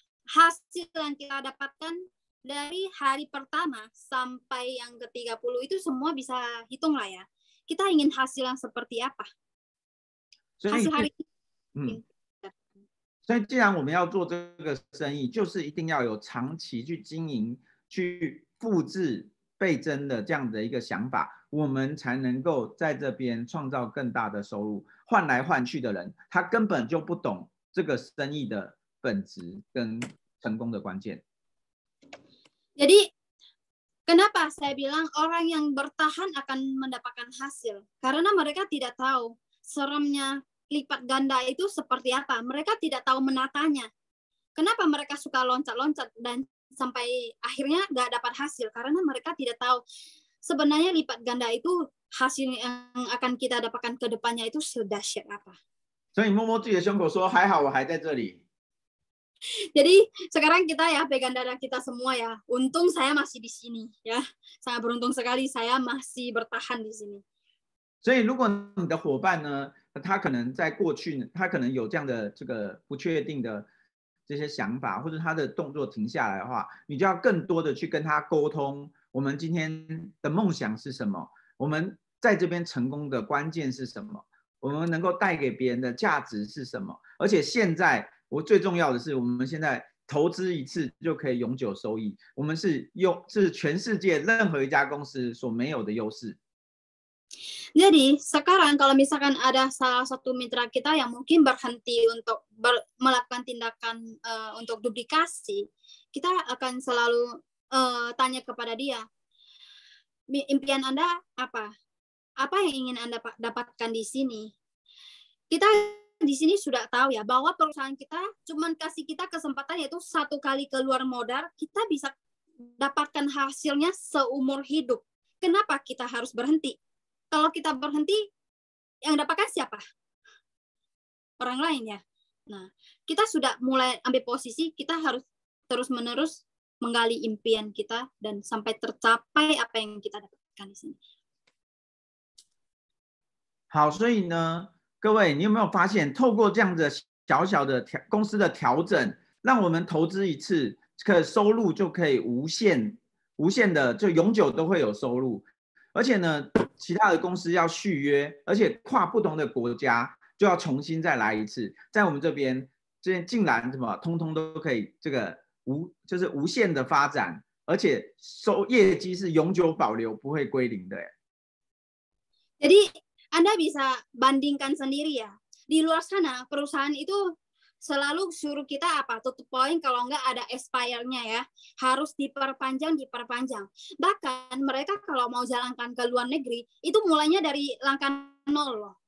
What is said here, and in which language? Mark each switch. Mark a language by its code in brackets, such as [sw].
[id] hasil yang kita dapatkan dari hari pertama sampai yang ke-30 itu semua bisa hitung lah ya. Kita ingin hasil yang seperti apa? Hasil hari ini. [zh] 所以既然我们要做这个生意，就是一定要有长期去经营、去复制倍增的这样的一个想法，我们才能够在这边创造更大的收入。换来换去的人，他根本就不懂这个生意的本质跟成功的关键。 [id] Jadi kenapa saya bilang orang yang bertahan akan mendapatkan hasil? Karena mereka tidak tahu seremnya lipat ganda itu seperti apa. Mereka tidak tahu menatanya. Kenapa mereka suka loncat-loncat dan sampai akhirnya nggak dapat hasil? Karena mereka tidak tahu sebenarnya lipat ganda itu hasil yang akan kita dapatkan ke depannya itu sedahsyat apa. [zh] 所以摸摸自己的胸口说：“还好我还在这里。” [id] Jadi sekarang kita ya pegang dada kita semua ya. Untung saya masih di sini ya. Sangat beruntung sekali saya masih bertahan di sini. [zh] 所以如果你的伙伴呢，他可能在过去，他可能有这样的这个不确定的这些想法，或者他的动作停下来的话，你就要更多的去跟他沟通，我们今天的梦想是什么？我们在这边成功的关键是什么？我们能够带给别人的价值是什么？而且现在我最重要的是，我们现在投资一次就可以永久收益，我们是全世界任何一家公司所没有的优势。 [id] Jadi sekarang kalau misalkan ada salah satu mitra kita yang mungkin berhenti untuk melakukan tindakan untuk duplikasi, kita akan selalu tanya kepada dia, impian Anda apa? Apa yang ingin Anda dapatkan di sini? Kita di sini sudah tahu ya bahwa perusahaan kita cuma kasih kita kesempatan yaitu 1 kali keluar modal, kita bisa dapatkan hasilnya seumur hidup. Kenapa kita harus berhenti? Kalau kita berhenti, yang dapatkan siapa? Orang lain ya. Nah, kita sudah mulai ambil posisi, kita harus terus-menerus menggali impian kita dan sampai tercapai apa yang kita dapatkan di sini. [zh] 好，所以呢，各位，你有没有发现，透过这样的小小的公司的调整，让我们投资一次，这个收入就可以无限的，就永久都会有收入。而且呢，其他的公司要续约，而且跨不同的国家就要重新再来一次。在我们这边竟然通通都可以这个就是无限的发展，而且业绩是永久保留，不会归零的。 [id] Jadi Anda bisa bandingkan sendiri ya. Di luar sana perusahaan itu selalu suruh kita apa? Tutup poin kalau nggak ada expire-nya ya. Harus diperpanjang. Bahkan mereka kalau mau jalankan ke luar negeri, itu mulainya dari langkah 0 loh.